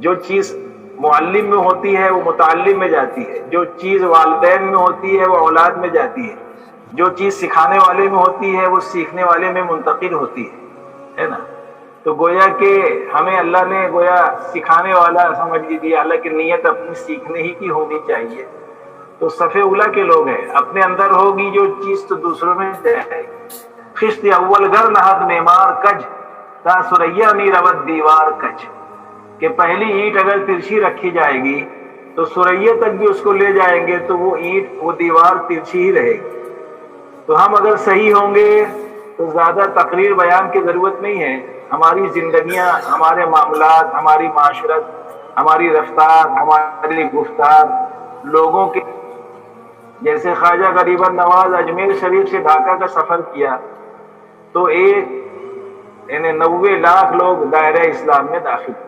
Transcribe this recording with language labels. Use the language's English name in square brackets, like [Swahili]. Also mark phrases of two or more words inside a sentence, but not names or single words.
[Urdu] جو چیز معلم میں ہوتی ہے وہ متعلم میں جاتی ہے، جو چیز والدین میں ہوتی ہے وہ اولاد میں جاتی ہے، جو چیز سکھانے والے میں ہوتی ہے وہ سیکھنے والے میں منتقل ہوتی ہے نا۔ تو گویا کہ ہمیں اللہ نے گویا سکھانے والا سمجھ لیجیے، اللہ کی نیت اپنی سیکھنے ہی کی ہونی چاہیے۔ تو صف اولیٰ کے لوگ ہیں، اپنے اندر ہوگی جو چیز تو دوسروں میں جائے گی۔ [Persian] خشت اول گر نہد معمار کج، تا سریا می رود دیوار کج، [Urdu] کہ پہلی اینٹ اگر ترچھی رکھی جائے گی تو سریا تک بھی اس کو لے جائیں گے تو وہ اینٹ، وہ دیوار ترچھی ہی رہے گی۔ تو ہم اگر صحیح ہوں گے تو زیادہ تقریر بیان کی ضرورت نہیں ہے، ہماری زندگیاں، ہمارے معاملات، ہماری معاشرت، ہماری رفتار، ہماری گفتار لوگوں کے، جیسے خواجہ غریب نواز اجمیر شریف سے ڈھاکہ کا سفر کیا تو یعنی 90 لاکھ لوگ دائرہ اسلام میں داخل ہوئے۔